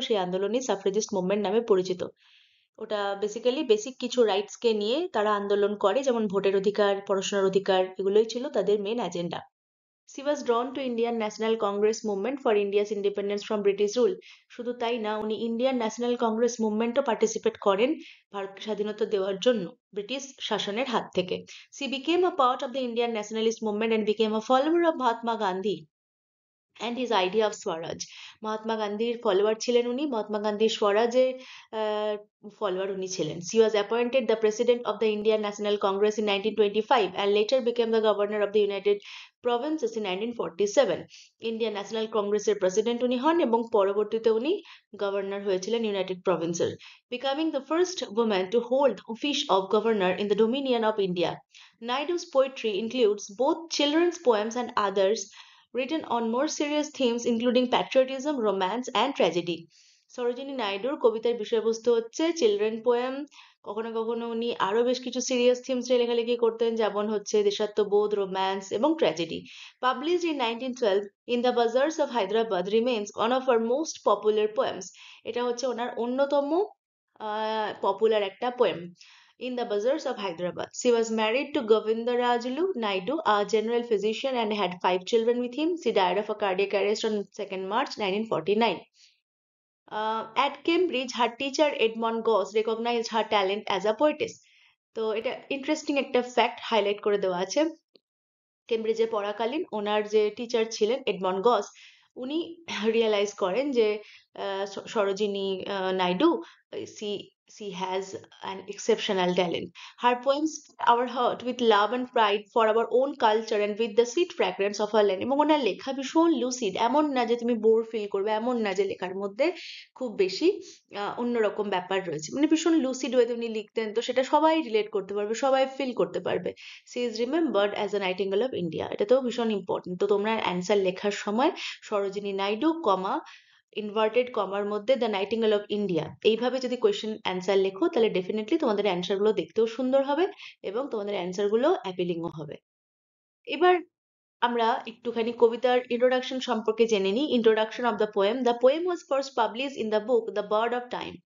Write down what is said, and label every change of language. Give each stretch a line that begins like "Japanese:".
Bangla: সেই আন্দোলনই সাফ্রেজিস্ট মুভমেন্ট নামে পরিচিত। ওটা বেসিক্যালি বেসিক কিছু রাইটস কে নিয়ে তারা আন্দোলন করে, যেমন ভোটের অধিকার, পড়াশোনার অধিকার, এগুলোই ছিল তাদের main agenda.
English: She was drawn to Indian National Congress movement for India's independence from British rule.
Bangla: শুধু তাই না, উনি ইন্ডিয়ান ন্যাশনাল কংগ্রেস মুভমেন্টও পার্টিসিপেট করেন ভারতকে স্বাধীনতা দেওয়ার জন্য ব্রিটিশ শাসনের হাত থেকে।
English: She became a part of the Indian nationalist movement and became a follower of Mahatma Gandhi and his idea of Swaraj.
Bangla: Mahatma গান্ধীর ফলোয়ার ছিলেন উনি, মহাত্মা গান্ধীর স্বরাজের ফলোয়ার উনি ছিলেন।
English: She was appointed the president of the Indian National Congress in 1925 and later became the governor of the United Provinces in 1947.
Bangla: Indian national কংগ্রেসের president উনি হন এবং পরবর্তীতে উনি গভর্নর হয়েছিলেন United প্রভিন্সের,
English: becoming the first woman to hold the office of governor in the Dominion of India. Naidu's poetry includes both children's poems and others written on more serious themes including patriotism, romance and tragedy.
Bangla: Sarojini নাইডুর কবিতার বিষয়বস্তু হচ্ছে children poem, কখনো কখনো উনি আরো বেশ কিছু serious themes নিয়ে লেখালেখি করতেন, যেমন হচ্ছে দেশাত্মবোধ, রোম্যান্স এবং tragedy.
English: Published in 1912 in the Bazaars of Hyderabad remains one of her most popular poems.
Bangla: এটা হচ্ছে ওনার অন্যতম পপুলার একটা poem.
English: In the bazaars of Hyderabad. She was married to Govindarajulu Naidu, a general physician, and had 5 children with him. She died of a cardiac arrest on 2nd March 1949. At Cambridge, her teacher Edmund Goss recognized her talent as a poetess.
Bangla: তো এটা interesting একটা fact highlight করে দেওয়া আছে। কেমব্রিজে পড়াকালীন ওনার যে teacher ছিলেন Edmund গস, উনি রিয়েলাইজ করেন যে Sarojini Naidu
English: she has an exceptional talent. Her poems our heart with love and pride for our own culture and with the sweet fragrance of our land.
Bangla: এবং ওনার লেখা ভীষণ লুসিড, এমন না যে তুমি বোর ফিল করবে, এমন না যে লেখার মধ্যে খুব বেশি অন্যরকম ব্যাপার রয়েছে, মানে ভীষণ লুসিড ওয়েতে উনি লিখতেন, তো সেটা সবাই রিলেট করতে পারবে, সবাই ফিল করতে পারবে।
English: She is remembered as a Nightingale of India.
Bangla: এটাতেও ভীষণ ইম্পর্টেন্ট। তো তোমরা অ্যান্সার লেখার সময় সরোজিনী নাইডু কমা ইনভার্টেড কমার মধ্যে দ্য নাইটিঙ্গেল অফ ইন্ডিয়া এইভাবে যদি কোয়েশ্চেন অ্যান্সার লেখো তাহলে ডেফিনেটলি তোমাদের অ্যান্সার গুলো দেখতেও সুন্দর হবে এবং তোমাদের অ্যান্সার গুলো অ্যাপিলিংও হবে। এবার আমরা একটুখানি কবিতার ইন্ট্রোডাকশন সম্পর্কে জেনে নিই।
English: Introduction of the poem. The poem was first published in the book The Bird of Time.